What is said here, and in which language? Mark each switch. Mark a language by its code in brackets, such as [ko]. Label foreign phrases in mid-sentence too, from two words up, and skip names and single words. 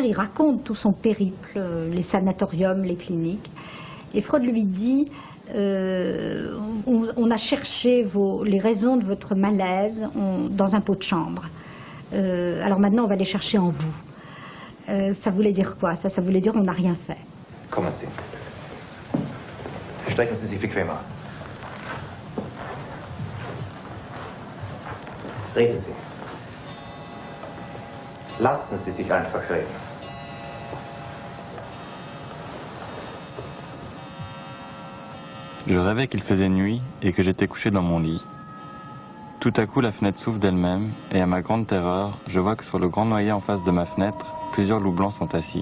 [fr] Il raconte tout son périple, les sanatoriums, les cliniques, et Freud lui dit on on a cherché les raisons de votre malaise dans un pot de chambre. Alors maintenant, on va les chercher en vous. Ça voulait dire quoi? Ça voulait dire on n'a rien fait. [de] Kommen Sie. Strecken Sie sich bequem aus. Reden Sie. Lassen Sie sich einfach reden. [fr] Je rêvais qu'il faisait nuit et que j'étais couché dans mon lit. Tout à coup, la fenêtre s'ouvre d'elle-même et à ma grande terreur, je vois que sur le grand noyer en face de ma fenêtre, plusieurs loups blancs sont assis.